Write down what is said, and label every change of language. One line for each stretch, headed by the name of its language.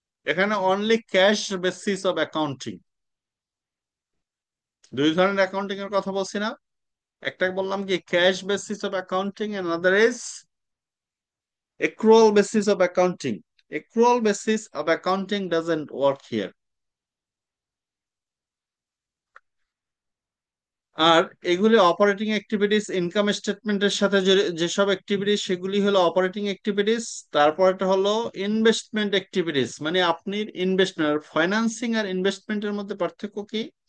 English: এখানে only cash basis of accounting.
Bangla: দুই ধরনের অ্যাকাউন্টিং এর কথা বলছি না? একটা বললাম কি cash basis of accounting,
English: And other is accrual basis of accounting. Accrual basis of accounting doesn't work here.
Bangla: আর এগুলি অপারেটিং অ্যাক্টিভিটিস, ইনকাম স্টেটমেন্টের সাথে যেসব অ্যাক্টিভিটিস সেগুলি হলো অপারেটিং অ্যাক্টিভিটিস। তারপরটা হলো ইনভেস্টমেন্ট অ্যাক্টিভিটিস, মানে আপনি ইনভেস্টমেন্ট, ফাইন্যান্সিং আর ইনভেস্টমেন্টের মধ্যে পার্থক্য কি?